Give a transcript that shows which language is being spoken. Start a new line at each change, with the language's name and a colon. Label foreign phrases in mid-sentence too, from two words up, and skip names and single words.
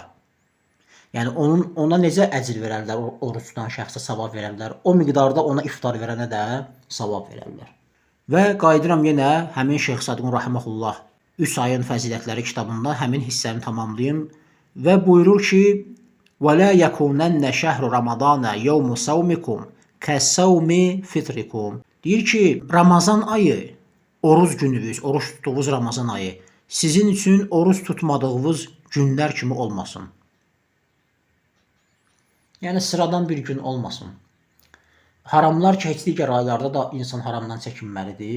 Azerbaijani: Yəni ona necə əcr verərlər, oruç tutan şəxsə savab verərlər, o miqdarda ona iftar verənə də savab verərlər. Və qayıdıram yenə həmin Şeyx Sadiqun Rahiməhullah 3 ayın fəzilətləri kitabında həmin hissəni tamamlayım və buyurur ki,
Arabic: وَلَا يَكُونَنَّ شَهْرُ رَمَضَانَ يَوْمُ سَوْمِكُمْ كَسَوْمِ فِطْرِكُمْ
Azerbaijani: Deyir ki, Ramazan ayı, oruç gününüz, oruç tutduğunuz Ramazan ayı sizin üçün oruç tutmadığınız günlər kimi olmasın. Yəni sıradan bir gün olmasın. Haramlar ki, heç digər aylarda da insan haramdan çəkinməlidir.